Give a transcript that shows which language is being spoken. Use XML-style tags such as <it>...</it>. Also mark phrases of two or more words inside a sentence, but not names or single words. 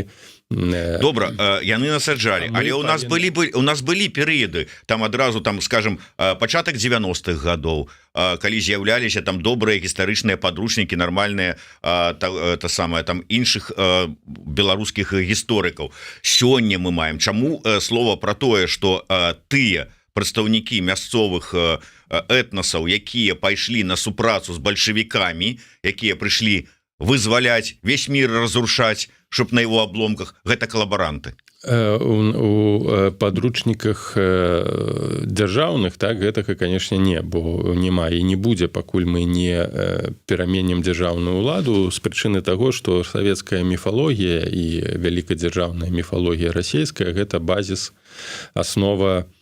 <be>Добра, яны насаджалі, але у нас былі перыяды, там адразу, там, скажем, пачатак 90-х гадоў, калі з'яўляліся там добрыя гістарычныя падручнікі, нармальныя самае там іншых беларускіх гісторыкаў. Сёння мы маем, чаму слова пра тое, што тыя прадстаўнікі мясцовых этнасаў, якія пайшлі на супрацу з бальшавікамі, якія прыйшлі вызваляць,</be> <ru>весь мир разрушаць, чтоб на его обломках,</ru> <be>гэта калабаранты. У падручніках дзяржаўных, так, гэтага, канешне, не, бо няма і не будзе, пакуль мы не пераменім дзяржаўную ўладу, з прычыны таго, што савецкая міфалогія і вялікадзяржаўная міфалогія расійская, гэта базіс, основа</be>